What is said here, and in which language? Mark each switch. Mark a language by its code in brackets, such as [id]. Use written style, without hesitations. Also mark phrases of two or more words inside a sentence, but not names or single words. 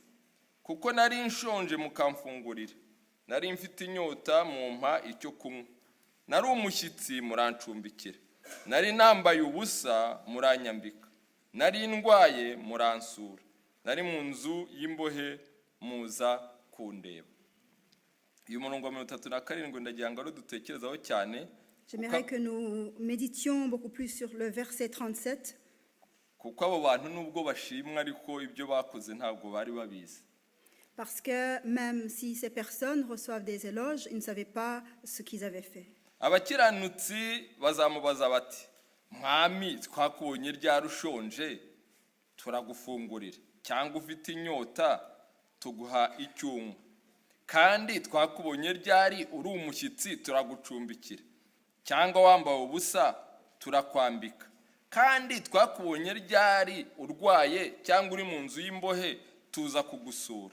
[rw] Kuko nari nshonje mukamfungurira, nari mfite inyota mumpa icyo kunywa, nari umushyitsi murancumbikira, nari nambaye ubusa muranyambika, nari ndwaye muransura, nari mu nzu y'imbohe muza kundeba. Uyu murongo wa 37 ndagira ngo dutekerezaho cyane. [fr] J'aimerais que nous méditions beaucoup plus sur le verset 37. [rw] Kuko abo bantu nubwo bashimwa ariko ibyo bakoze ntabwo bari babizi. [fr] Parce que même si ces personnes reçoivent des éloges, ils ne savaient pas ce qu'ils avaient fait. [rw] Abakiranutsi bazamubaza bati, mwami twakubonye ryari ushonje turagufungurira, cyangwa ufite inyota tuguha icyuma, kandi twakubonye ryari uri umushyitsi turagucumbikira, cyangwa wambaye ubusa turakwambika, kandi twakubonye ryari urwaye cyangwa uri mu nzu y'imbohe tuza kugusura.